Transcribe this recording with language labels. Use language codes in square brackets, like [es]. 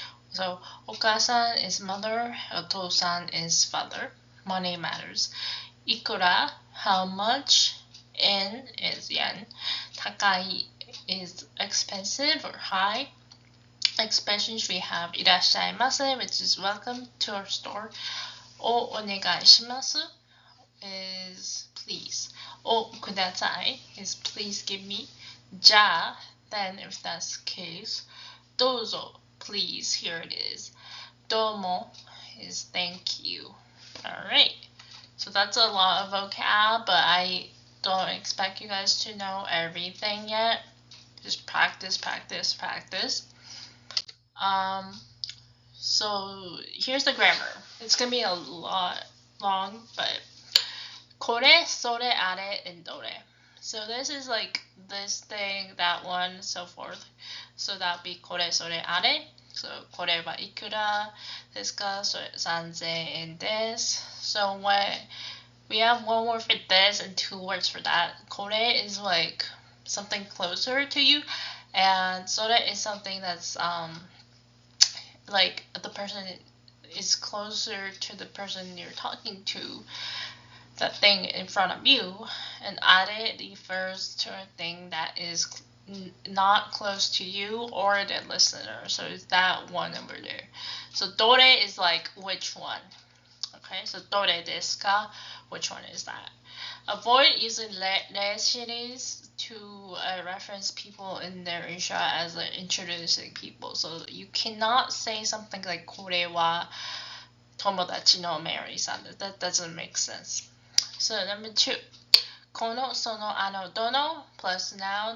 [en] So Okasan is mother, Otosan is father. Money matters. Ikura, how much? En is yen. Takai is expensive or high. Expressions we have いらっしゃいませ which is welcome to our store. お願いします is please. おください is please give me. じゃあ then if that's the case. どうぞ please here it is. どうも is thank you. Alright. So that's a lot of vocab, but I don't expect you guys to know everything yet. Just practice, practice, practice. So here's the grammar. It's gonna be a lot long, but これ、それ、あれ, and どれ. So this is like this thing, that one, so forth. So that would be これ、それ、あれ. [ja] So これはいくらですか? So 3000円です. [en] So when we have one word for this and two words for that. これ is like something closer to you, and それ is something that's like the person is closer to the person you're talking to, that thing in front of you, and are refers to a thing that is not close to you or the listener. So it's that one over there. So dore is like which one. Okay, so dore desu ka? Which one is that? Avoid using re series to reference people in their intro as introducing people. So you cannot say something like [ja] これは友達のMaryさん. [en] That doesn't make sense. So number 2. [ja] この、その、あの、どの plus now.